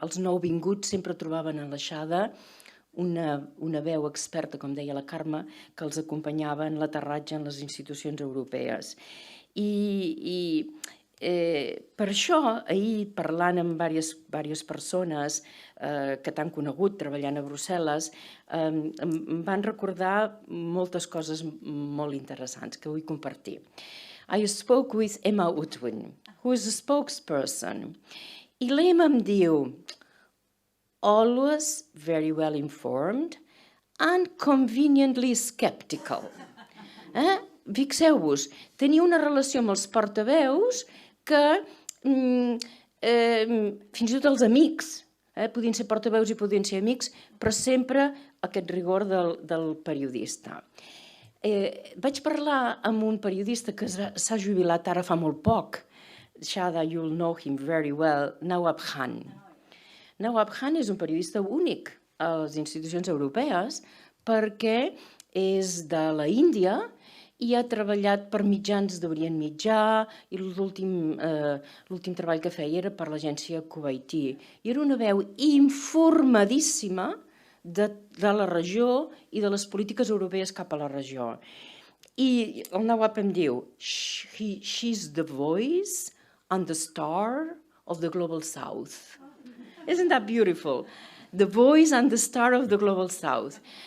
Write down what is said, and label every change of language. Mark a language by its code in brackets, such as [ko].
[ca] Els nouvinguts sempre trobaven en la Shada una veu experta, com deia la Carme, que els acompanyava en l'aterratge en les institucions europees. I per això, ahir, parlant amb diverses persones que t'han conegut treballant a Brussel·les, em van recordar moltes coses molt interessants que vull compartir. [en] I spoke with Emma Utwin, who is a spokesperson. [ca] I l'Emma em diu, [en] always very well informed and conveniently skeptical. [ca] Fixeu-vos, tenia una relació amb els portaveus que fins i tot els amics, podien ser portaveus i podien ser amics, però sempre aquest rigor del periodista. Vaig parlar amb un periodista que s'ha jubilat ara fa molt poc. [en] Shada, you'll know him very well, Nawab Khan. [ca] Nawab Khan és un periodista únic a les institucions europees perquè és de la Índia i ha treballat per mitjans d'Orient Mitjà i l'últim treball que feia era per l'agència Kuwaití. I era una veu informadíssima de la regió i de les polítiques europees cap a la regió. I el Nawab em diu, [en] she's the voice and the star of the Global South. Isn't that beautiful? The voice and the star of the Global South.